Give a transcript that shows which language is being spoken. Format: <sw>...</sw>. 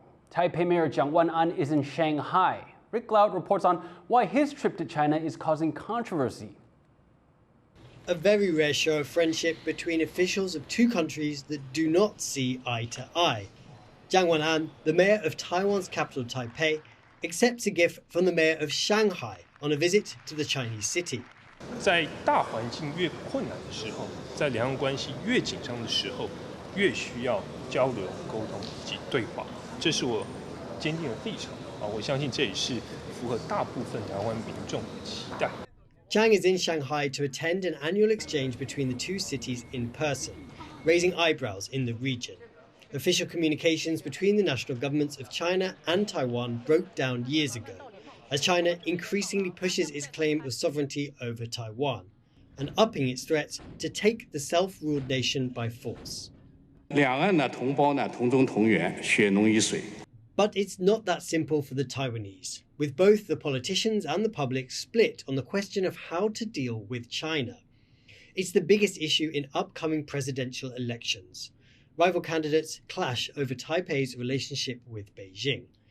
<en>Taipei Mayor Chiang Wan-an is in Shanghai. Liao reports on why his trip to China is causing controversy. A very rare show of friendship between officials of two countries that do not see eye to eye. Chiang Wan-an, the mayor of Taiwan's capital Taipei, accepts a gift from the mayor of Shanghai on a visit to the Chinese city.</en> <zh>在大环境越困难的时候，在两岸关系越紧张的时候，越需要交流、沟通以及对话，这是我坚定的立场啊！我相信这也是符合大部分台湾民众的期待。</zh> <en>Chang is in Shanghai to attend an annual exchange between the two cities in person, raising eyebrows in the region. Official communications between the national governments of China and Taiwan broke down years ago, as China increasingly pushes its claim of sovereignty over Taiwan and upping its threats to take the self-ruled nation by force.</en> <zh>两岸的同胞呢，同宗同源，血浓于水。</zh> <en>But it's not that simple for the Taiwanese, with both the politicians and the public split on the question of how to deal with China. It's the biggest issue in upcoming presidential elections. Rival candidates clash over Taipei's relationship with Beijing.</en>